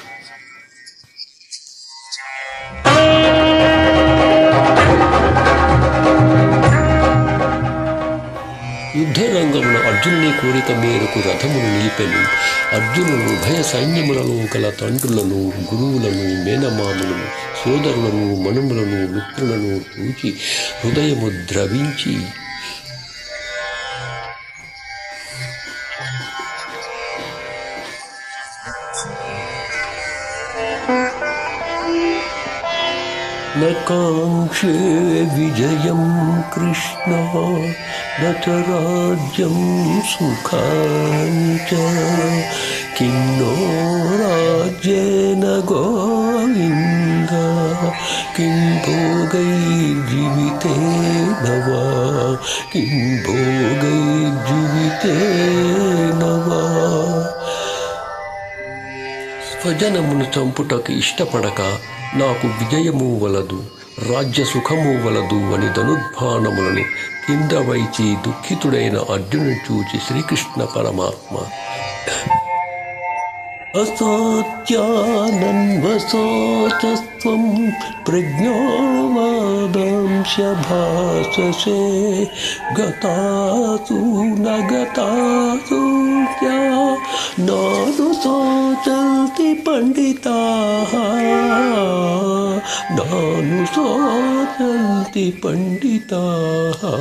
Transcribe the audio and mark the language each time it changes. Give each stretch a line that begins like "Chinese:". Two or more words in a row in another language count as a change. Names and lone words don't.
Telugu: యుద్ధరంగమున అర్జునుని కోరిక మేరకు రథమును నిలిపెను. అర్జునుడు ఉభయ సైన్యములలో గల తండ్రులను, గురువులను, మేనమాములను, సోదరులను, మనుములను, మిత్రులను చూచి హృదయము ద్రవించి
Sanskrit: न काङ्क्षे विजयं कृष्ण न च राज्यं सुखानि च किं नो राज्येन गोविन्द किं भोगैर्जीवितेन वा किं भोगैर्जीवितेन वा।
Telugu: స్వజనమును చంపుటకు ఇష్టపడక నాకు విజయము వలదు, రాజ్య సుఖము వలదు అని ధనుర్బాణములను కింద వైచి దుఃఖితుడైన అర్జునుని చూచి శ్రీకృష్ణ పరమాత్మ
Sanskrit: అసత్యానన్వసోచస్త్వం ప్రజ్ఞావాదాంశ భాససే గతాసు నగతాసు నాను సోచల్తి పండితాః నాను సోచల్తి పండితాః।